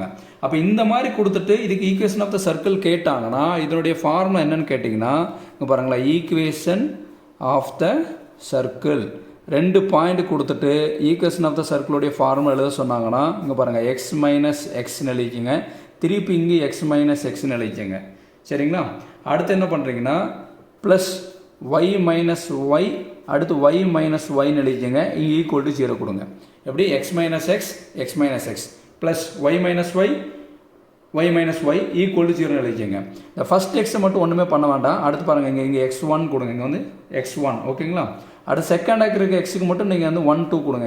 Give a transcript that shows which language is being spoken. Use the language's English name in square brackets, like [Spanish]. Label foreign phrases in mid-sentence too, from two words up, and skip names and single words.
[Tamil] அப்போ இந்த மாதிரி கொடுத்துட்டு இதுக்கு [English] equation of the circle [Tamil] கேட்டாங்கன்னா இதனுடைய ஃபார்முலா என்னன்னு கேட்டிங்கன்னா இங்கே பாருங்களா, [English] equation of the circle [Tamil] ரெண்டு பாயிண்ட் கொடுத்துட்டு [English] equation of the circle-உடைய [Tamil] ஃபார்முலா எழுத சொன்னாங்கன்னா இங்கே பாருங்கள் x - xன்னு எழுதிக்கிங்க, திருப்பி இங்கே x - xன்னு எழுதிக்கங்க. சரிங்களா? அடுத்து என்ன பண்ணுறீங்கன்னா ப்ளஸ் y - y அடுத்து y - yன்னு எழுதிக்கங்க, இங்கே [English] equal to [Tamil] 0 கொடுங்க. எப்படி x - x ப்ளஸ் y - y [English] equal to [Tamil] 0 எழுதிக்கங்க. இந்த [English] first x-ஐ [Tamil] மட்டும் ஒன்றுமே பண்ண வேண்டாம். அடுத்து பாருங்கள் இங்கே x1 கொடுங்க, இங்கே வந்து x1 ஓகேங்களா. அடுத்து செகண்டாக இருக்கிற எக்ஸுக்கு மட்டும் நீங்கள் வந்து 1, 2 கொடுங்க.